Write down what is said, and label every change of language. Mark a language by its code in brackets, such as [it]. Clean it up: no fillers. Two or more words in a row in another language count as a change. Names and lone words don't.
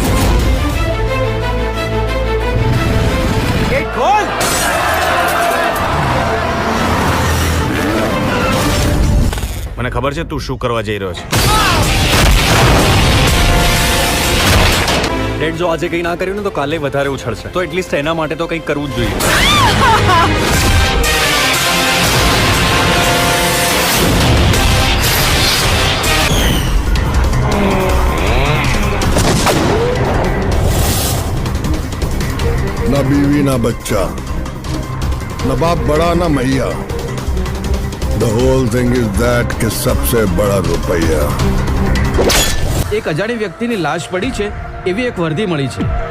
[gu] ગેટ ખોલ. મને ખબર છે તું શું કરવા જઈ રહ્યો છે. ડેડ જો આજે કંઈ ના કર્યું ને તો કાલે વધારે ઉછળશે, તો એટલીસ્ટ એના માટે તો કંઈક કરવું જ જોઈએ. [hi] ना बीवी ना बच्चा, ना बाप बड़ा ना मैया. [en] The whole thing is that [hi] कि सबसे बड़ा रुपया. [gu] એક અજાણી વ્યક્તિની લાશ પડી છે એવી એક વર્દી મળી છે.